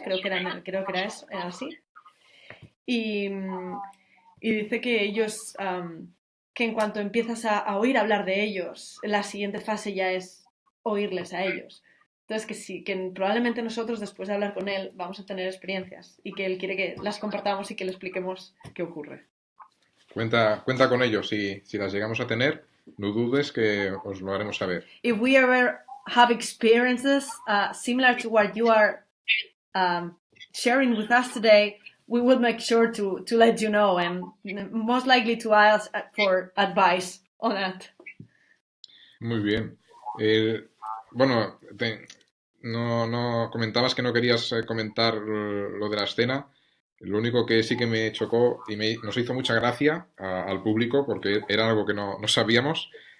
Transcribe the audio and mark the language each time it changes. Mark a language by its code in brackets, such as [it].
[es] Creo que era eso, era así. Y dice que ellos, que en cuanto empiezas a oír hablar de ellos, la siguiente fase ya es oírles a ellos. Entonces que probablemente nosotros después de hablar con él vamos a tener experiencias y que él quiere que las compartamos y que le expliquemos qué ocurre. Cuenta con ellos si las llegamos a tener. no dudes que os lo haremos saber. [en] If we ever have experiences similar to what you are sharing with us today, we will make sure to let you know, and most likely to ask for advice on that. [es] Muy bien. Bueno, no comentabas que no querías comentar lo de la escena. Lo único que sí que me chocó y nos hizo mucha gracia al público, porque era algo que no sabíamos.